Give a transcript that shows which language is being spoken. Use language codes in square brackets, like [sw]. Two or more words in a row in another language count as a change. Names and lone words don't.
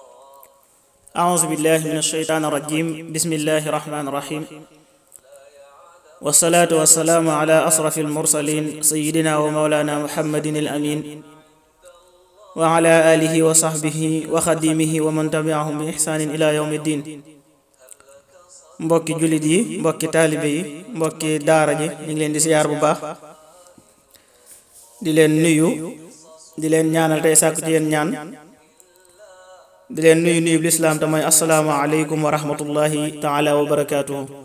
[ar] أعوذ بالله من الشيطان الرجيم. بسم الله الرحمن الرحيم. والصلاة والسلام على أشرف المرسلين سيدنا ومولانا محمد الأمين وعلى آله وصحبه وخديمه ومن تبعهم بإحسان إلى يوم الدين. [wo] mbokki jullit yi, mbokki taalibe yi, mbokki daara ji, ñu ngi leen di siyaar bu baax, di leen nuyu, di leen ñaanal tey sàkku ci yéen ñaan, di leen nuyu nuyu lislaam te mooy [ar] السلام عليكم ورحمة الله تعالى وبركاته.